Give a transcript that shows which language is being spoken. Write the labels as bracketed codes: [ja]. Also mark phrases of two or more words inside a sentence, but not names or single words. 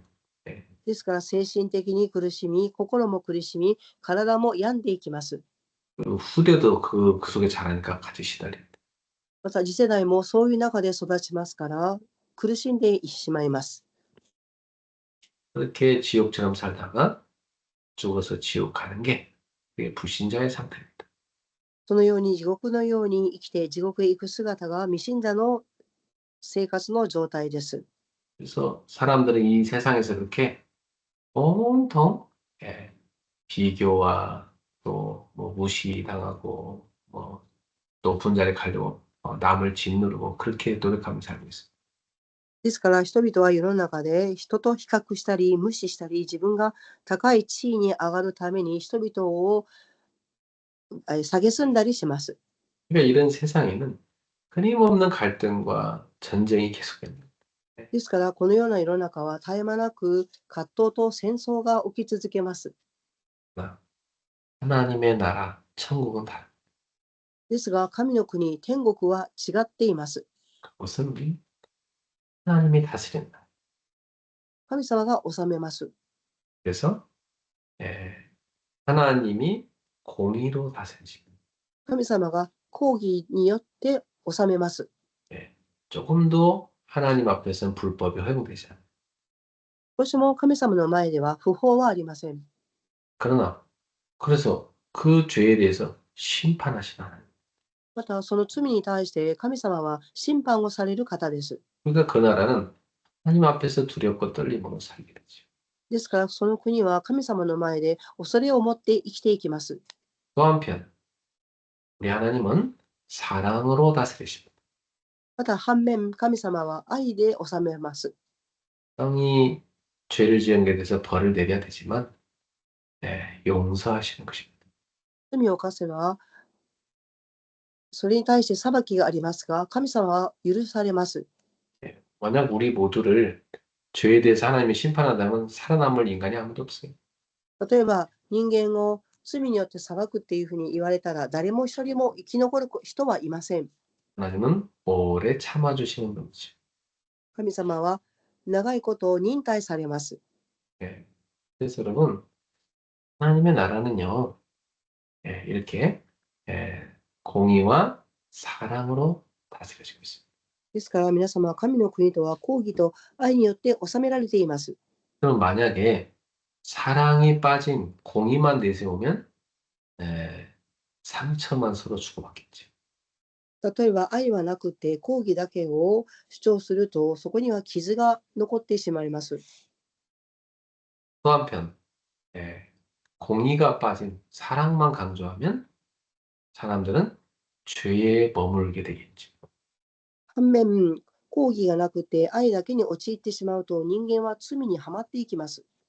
[ja] ですから精神的に苦しみ、心も苦しみ、体も病んでいきます。 [ko] 그리고 후대도 그 속에 자라니까 같이 시달립니다. [ja] また次世代もそういう中で育ちますから苦しんでしまいます。 [ko] 그렇게 지옥처럼 살다가 죽어서 지옥 가는 게 그게 불신자의 상태입니다. [ja] そのように地獄のように生きて地獄へ行く姿が未信者の生活の状態です。 [ko] 그래서 사람들은 이 세상에서 그렇게 온통 비교와 또 뭐 무시당하고 뭐 높은 자리에 가려고 남을 짓누르고 그렇게 노력하면서 살고 있어요. [ja] ですから人々は世の中で人と比較したり無視したり自分が高い地位に上がるために人々を蔑んだりします。 [ko] 그러니까 이런 세상에는 끊임없는 갈등과 전쟁이 계속됩니다. [ja] ですからこのような世の中は絶え間なく葛藤と戦争が起き続けます。 [ko] 그러나 하나님의 나라, 천국은 다릅니다. [ja] ですが神の国天国は違っています。 [ko] 그것은 하나님이 다스린다. [ja] 神様が治めます。 [ko] 그래서 예, 하나님이 공의로 다스리십니다. [ja] 神様が公義によって治めます。 [ko] 예, 조금도 하나님 앞에서는 불법이 허용되지 않아요. [ja] もしも神様の前では不法はありません。 [ko] 그러나 그래서 그 죄에 대해서 심판하신 하나님. [ja] またその罪に対して神様は審判をされる方です。 [ko] 그러니까 그 나라는 하나님 앞에서 두렵고 떨림으로 살게 되죠. [ja] ですからその国は神様の前で恐れを持って生きていきます。 [ko] 또 한편 우리 하나님은 사랑으로 다스리십니다. [ja] また反面神様は愛で治めます。 [ko] 땅이 죄를 지은 게 돼서 벌을 내려야 되지만 용서하시는 것입니다. [ja] 罪を犯せばそれに対して裁きがありますが神様は許されます。 [ko] 만약 우리 모두를 죄에 대해서 하나님이 심판한다면 살아남을 인간이 아무도 없어요. [ja] 例えば人間を罪によって裁くっていうふうに言われたら誰も一人も生き残る人はいません。 [ko] 하나님은 오래 참아주시는 분이죠. [ja] 神様は長いことを忍耐されます。 [ko] 그래서 여러분 하나님의 나라는요 이렇게 공의와 사랑으로 다스려지고 있습니다. [ja] ですから皆様は神の国とは公義と愛によって治められています。 [ko] 그럼 만약에 사랑이 빠진 공의만 내세우면 상처만 서로 주고받겠죠. [ja] 例えば愛はなくて公義だけを主張するとそこには傷が残ってしまいます。 [ko] 또 한편 공의가 빠진 사랑만 강조하면 사람들은 죄에 머물게 되겠죠. [ja] 反面公義がなくて愛だけに陥ってしまうと人間は罪にはまっていきます。